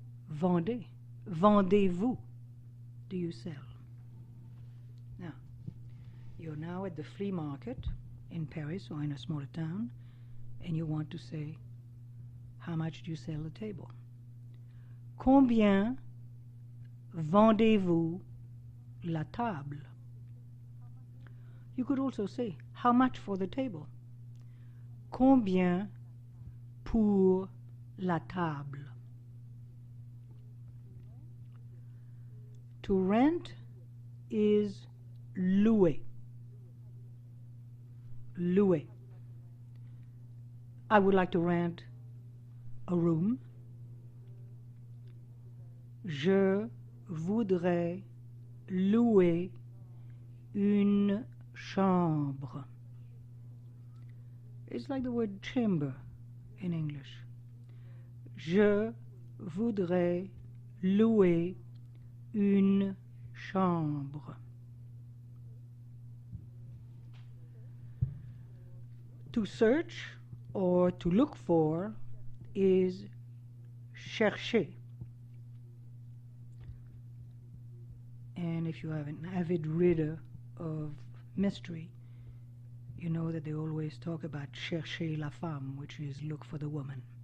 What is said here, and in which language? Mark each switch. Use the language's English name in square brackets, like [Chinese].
[French] Vendez. Vendez-vous. [English] Do you sell? Now, you're now at the flea market in Paris or in a smaller town, and you want to say, How much do you sell the table? [French] Combien vendez-vous la table? [English] You could also say, how much for the table? [French] Combien pour la table? [English] To rent is louer. [French] Louer. [English] I would like to rent a room. [French] Je voudrais louer une chambre. [English] It's like the word chamber in English. [French] Je voudrais louer une chambre. [English] To search or to look for is chercher. And if you have an avid reader of mystery, you know that they always talk about [French] chercher la femme, [English] which is look for the woman.